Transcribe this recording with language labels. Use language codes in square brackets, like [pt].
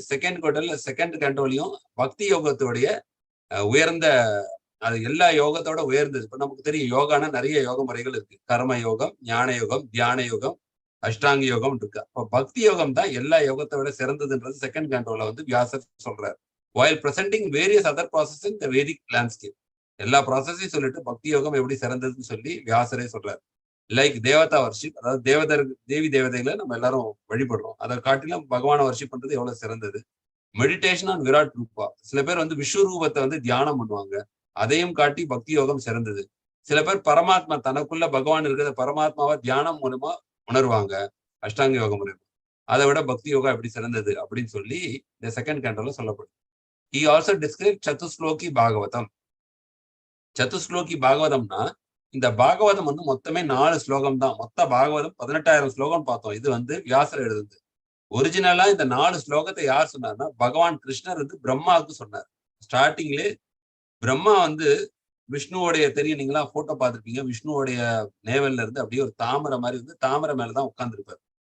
[ta] Second கேண்டோலையும் பக்தி யோகத்தோடைய உயர்ந்த, அது எல்லா யோகத்தோட உயர்ந்தது. இப்ப நமக்கு தெரியும் யோகானா நிறைய யோக முறைகள் இருக்கு. கர்ம யோகம், ஞான யோகம், தியான யோகம், அஷ்டாங்க யோகம் இருக்கு. அப்ப பக்தி யோகம் தான் எல்லா யோகத்தோட சிறந்ததுன்றது செகண்ட் கேண்டோல வந்து வியாசர் சொல்றாரு. [en] while presenting various other processes in the Vedic landscape. [ta] எல்லா ப்ராசஸையும் சொல்லிட்டு பக்தி யோகம் எப்படி சிறந்ததுன்னு சொல்லி வியாசரே சொல்றாரு. லைக் தேவதா வர்ஷிப், அதாவது தேவி தேவதைகளை நம்ம எல்லாரும் வழிபடுறோம். அதை காட்டிலும் பகவானை வர்ஷிப் பண்றது எவ்வளவு சிறந்தது. [en] meditation on Virat Rupa, [ta] சில பேர் வந்து விஸ்வரூபத்தை வந்து தியானம் பண்ணுவாங்க, அதையும் காட்டி பக்தி யோகம் சிறந்தது. சில பேர் பரமாத்மா தனக்குள்ள பகவான் இருக்கிற பரமாத்மாவை தியானம் மூலமா உணர்வாங்க, அஷ்டாங்க யோகம் மூலமா. அதை விட பக்தி யோகா எப்படி சிறந்தது அப்படின்னு சொல்லி இந்த செகண்ட் கேண்டோல சொல்லப்படுது. [en] He also described Chatushloki Bhagavatam. [ta] சதுஸ்லோகி பாகவதம்னா இந்த பாகவதம் வந்து மொத்தமே 4 ஸ்லோகம் தான். மொத்த பாகவதம் 18,000 ஸ்லோகம் பார்த்தோம். இது வந்து வியாசர் எழுதுது. ஒரிஜினலா இந்த 4 ஸ்லோகத்தை யார் சொன்னார்னா பகவான் கிருஷ்ணர் வந்து பிரம்மாவுக்கு சொன்னார். ஸ்டார்டிங்லே பிரம்மா வந்து விஷ்ணுவோடைய, தெரியும் நீங்களா போட்டோ பார்த்திருப்பீங்க, விஷ்ணுவோடைய நேவல்ல இருந்து அப்படியே ஒரு தாமரை மாதிரி வந்து தாமரை மேலதான் உட்கார்ந்துருப்பார்.